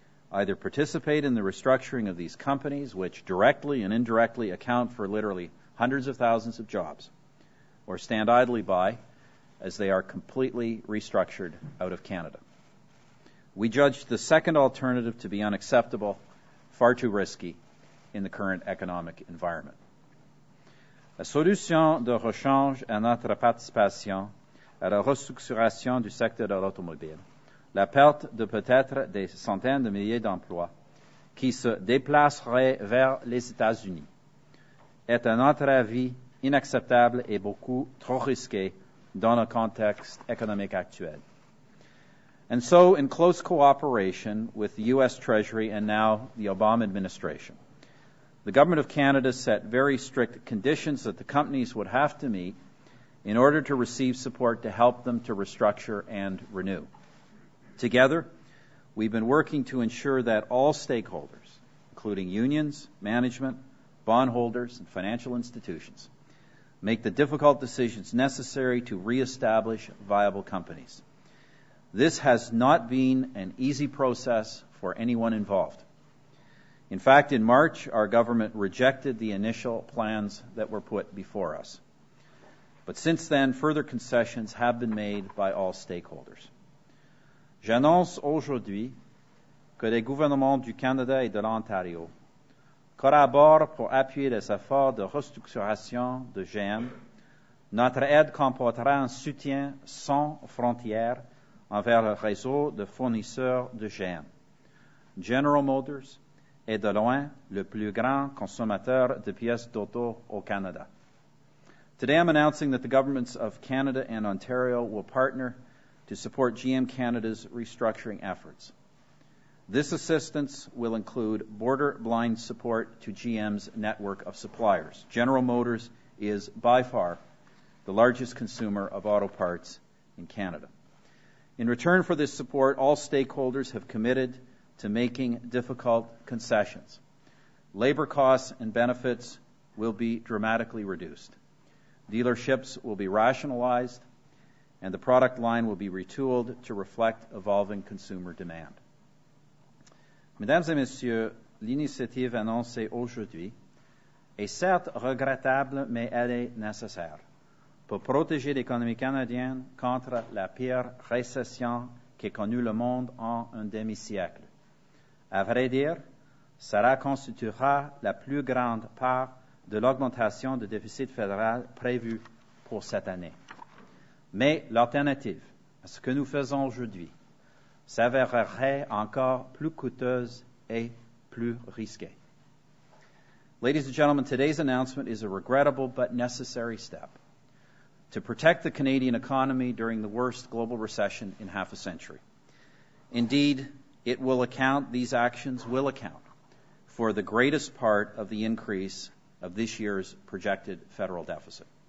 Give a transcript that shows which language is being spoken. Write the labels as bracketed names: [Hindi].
[English] Either participate in the restructuring of these companies, which directly and indirectly account for literally hundreds of thousands of jobs, or stand idly by as they are completely restructured out of Canada. We judged the second alternative to be unacceptable, far too risky in the current economic environment. [French] La solution de rechange à notre participation à la restructuration du secteur de l'automobile, la perte de peut-être des centaines de milliers d'emplois qui se déplaceraient vers les États-Unis, est à notre avis inacceptable et beaucoup trop risqué dans le contexte économique actuel. [English] And so, in close cooperation with the U.S. Treasury and now the Obama administration, the Government of Canada set very strict conditions that the companies would have to meet in order to receive support to help them to restructure and renew. Together, we've been working to ensure that all stakeholders, including unions, management, bondholders, and financial institutions, make the difficult decisions necessary to reestablish viable companies. This has not been an easy process for anyone involved. In fact, in March, our government rejected the initial plans that were put before us. But since then, further concessions have been made by all stakeholders. [French] J'annonce aujourd'hui que les gouvernements du Canada et de l'Ontario collaborent pour appuyer les efforts de restructuration de GM. Notre aide comportera un soutien sans frontières envers le réseau de fournisseurs de GM. General Motors est de loin le plus grand consommateur de pièces d'auto au Canada. [English] Today I'm announcing that the governments of Canada and Ontario will partner to support GM Canada's restructuring efforts. This assistance will include border-blind support to GM's network of suppliers. General Motors is by far the largest consumer of auto parts in Canada. In return for this support, all stakeholders have committed to making difficult concessions. Labor costs and benefits will be dramatically reduced. Dealerships will be rationalized, and the product line will be retooled to reflect evolving consumer demand. [French] Mesdames et Messieurs, l'initiative annoncée aujourd'hui est certes regrettable, mais elle est nécessaire pour protéger l'économie canadienne contre la pire récession qu'ait connue le monde en un demi-siècle. À vrai dire, cela constituera la plus grande part de l'augmentation du déficit fédéral prévue pour cette année. Mais l'alternative à ce que nous faisons aujourd'hui s'avérerait encore plus coûteuse et plus risquée. [English] Ladies and gentlemen, today's announcement is a regrettable but necessary step to protect the Canadian economy during the worst global recession in half a century. Indeed, these actions will account for the greatest part of the increase of this year's projected federal deficit.